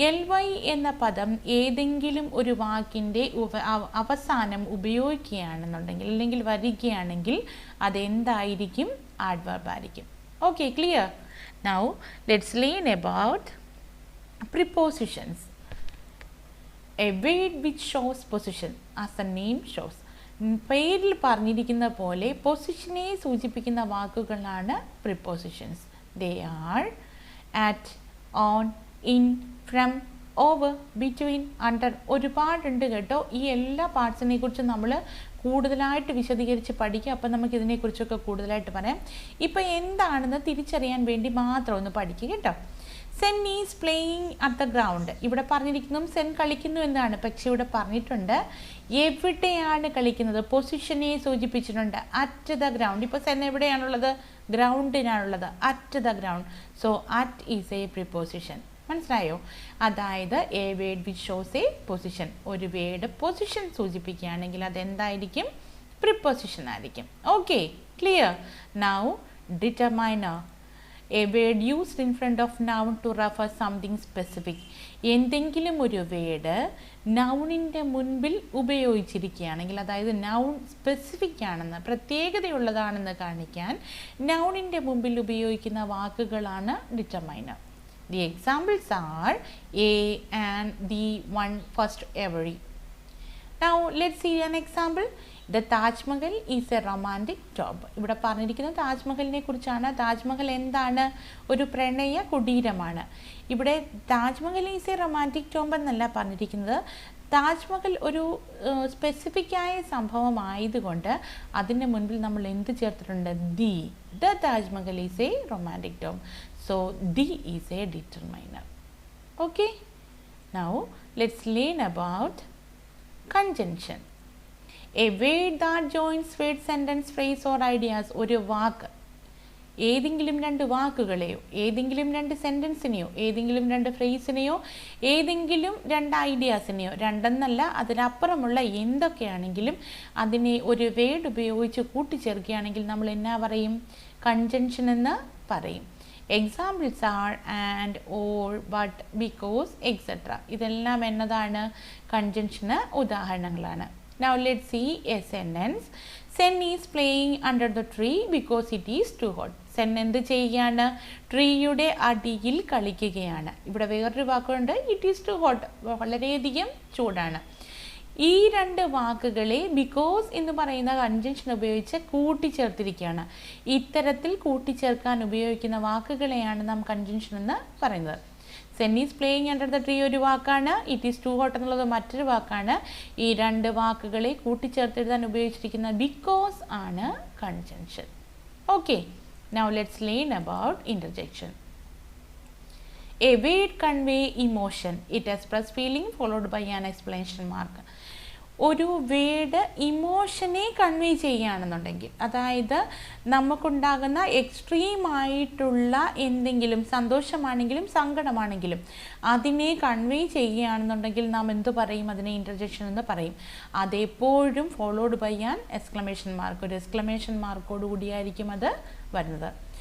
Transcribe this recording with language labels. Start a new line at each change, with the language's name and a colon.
Malayalam: ly എന്ന പദം ഏതെങ്കിലും ഒരു വാക്കിൻ്റെ അവസാനം ഉപയോഗിക്കുകയാണെന്നുണ്ടെങ്കിൽ അല്ലെങ്കിൽ വരികയാണെങ്കിൽ അതെന്തായിരിക്കും? adverb ആയിരിക്കും. Okay, clear?
English: Now let's learn about prepositions. A word which shows position as the name shows.
Malayalam: പേരിൽ പറഞ്ഞിരിക്കുന്ന പോലെ പൊസിഷനെ സൂചിപ്പിക്കുന്ന വാക്കുകളാണ് prepositions.
English: They are at, on, in, from, over, between, under.
Malayalam: ഒരുപാടുണ്ട് കേട്ടോ. ഈ എല്ലാ പാർട്സിനെ കുറിച്ച് നമ്മൾ കൂടുതലായിട്ട് വിശദീകരിച്ച് പഠിക്കുക. അപ്പം നമുക്ക് ഇതിനെക്കുറിച്ചൊക്കെ കൂടുതലായിട്ട് പറയാം. ഇപ്പം എന്താണെന്ന് തിരിച്ചറിയാൻ വേണ്ടി മാത്രം ഒന്ന് പഠിക്കുക കേട്ടോ.
English: Zen is playing at the ground.
Malayalam: ഇവിടെ പറഞ്ഞിരിക്കുന്നു സെൻ കളിക്കുന്നു എന്നാണ്. പക്ഷെ ഇവിടെ പറഞ്ഞിട്ടുണ്ട് എവിടെയാണ് കളിക്കുന്നത്. പൊസിഷനെ സൂചിപ്പിച്ചിട്ടുണ്ട്.
English: At the ground.
Malayalam: ഇപ്പോൾ Sen എവിടെയാണുള്ളത്? ഗ്രൗണ്ടിനാണുള്ളത്. At the ground.
English: So at is a preposition.
Malayalam: മനസ്സിലായോ? അതായത്
English: A word which shows a position.
Malayalam: ഒരു വേർഡ് പൊസിഷൻ സൂചിപ്പിക്കുകയാണെങ്കിൽ അതെന്തായിരിക്കും? പ്രിപ്പോസിഷൻ ആയിരിക്കും. Okay, clear?
English: Now determiner. A word used in front of noun to refer something specific.
Malayalam: എന്തെങ്കിലും ഒരു word നൗണിൻ്റെ മുൻപിൽ ഉപയോഗിച്ചിരിക്കുകയാണെങ്കിൽ, അതായത് noun specific ആണെന്ന്, പ്രത്യേകതയുള്ളതാണെന്ന് കാണിക്കാൻ നൗണിൻ്റെ മുമ്പിൽ ഉപയോഗിക്കുന്ന വാക്കുകളാണ് ഡിറ്റർമൈനർ.
English: The examples are a, and, the, one, first, every. Now let's see an example. The Taj Mahal is a romantic tomb.
Malayalam: ഇവിടെ പറഞ്ഞിരിക്കുന്നത് താജ്മഹലിനെ കുറിച്ചാണ്. താജ്മഹൽ എന്താണ്? ഒരു പ്രണയ കുടീരമാണ്. ഇവിടെ
English: Taj Mahal is A romantic tomb
Malayalam: എന്നല്ല പറഞ്ഞിരിക്കുന്നത്. താജ്മഹൽ ഒരു സ്പെസിഫിക്കായ സംഭവമായതുകൊണ്ട് അതിൻ്റെ മുൻപിൽ നമ്മൾ എന്ത് ചേർത്തിട്ടുണ്ട്?
English: The Taj Mahal is A romantic tomb. So the is A ഡിറ്റർമൈനർ. Okay, now let's learn about conjunction. A word that joins word, sentence, phrase or ideas.
Malayalam: ഒരു വാക്ക് ഏതെങ്കിലും രണ്ട് വാക്കുകളെയോ ഏതെങ്കിലും രണ്ട് സെൻറ്റൻസിനെയോ ഏതെങ്കിലും രണ്ട് ഫ്രേസിനെയോ ഏതെങ്കിലും രണ്ട് ഐഡിയാസിനെയോ രണ്ടെന്നല്ല അതിനപ്പുറമുള്ള എന്തൊക്കെയാണെങ്കിലും അതിനെ ഒരു വേർഡ് ഉപയോഗിച്ച് കൂട്ടിച്ചേർക്കുകയാണെങ്കിൽ നമ്മൾ എന്നാ പറയും? കൺജങ്ഷൻ എന്ന് പറയും.
English: Examples are and, or, but, because, etcetera.
Malayalam: ഇതെല്ലാം എന്നതാണ്? കൺജങ്ഷന് ഉദാഹരണങ്ങളാണ്.
English: Now let's see a sentence. Sen is playing under the tree because it is too hot.
Malayalam: Sen എന്ത് ചെയ്യുകയാണ്? ട്രീയുടെ അടിയിൽ കളിക്കുകയാണ്. ഇവിടെ വേറൊരു വാക്കുണ്ട്,
English: it is too hot,
Malayalam: വളരെയധികം ചൂടാണ്. ഈ രണ്ട് വാക്കുകളെ ബിക്കോസ് എന്ന് പറയുന്ന കൺജങ്ഷൻ ഉപയോഗിച്ച് കൂട്ടിച്ചേർത്തിരിക്കുകയാണ്. ഇത്തരത്തിൽ കൂട്ടിച്ചേർക്കാൻ ഉപയോഗിക്കുന്ന വാക്കുകളെയാണ് നാം കൺജങ്ഷൻ എന്ന് പറയുന്നത്.
English: Zen is playing under the tree ഒരു വാക്കാണ്, it is too hot
Malayalam: എന്നുള്ളത് മറ്റൊരു വാക്കാണ്. ഈ രണ്ട് വാക്കുകളെ കൂട്ടിച്ചേർത്തെഴുതാൻ ഉപയോഗിച്ചിരിക്കുന്ന ബിക്കോസ് ആണ് conjunction.
English: Okay, now let's learn about interjection. A word convey emotion. It express feeling followed by an exclamation mark.
Malayalam: ഒരു വേർഡ് ഇമോഷനെ കൺവേ ചെയ്യുകയാണെന്നുണ്ടെങ്കിൽ, അതായത് നമുക്കുണ്ടാകുന്ന എക്സ്ട്രീമായിട്ടുള്ള എന്തെങ്കിലും സന്തോഷമാണെങ്കിലും സങ്കടമാണെങ്കിലും അതിനെ കൺവേ ചെയ്യുകയാണെന്നുണ്ടെങ്കിൽ നാം എന്തു പറയും? അതിനെ ഇൻ്റർജെക്ഷൻ എന്ന് പറയും. അതെപ്പോഴും
English: followed by an exclamation mark,
Malayalam: ഒരു എക്സ്ക്ലമേഷൻ മാർക്കോട് കൂടിയായിരിക്കും അത് വരുന്നത്.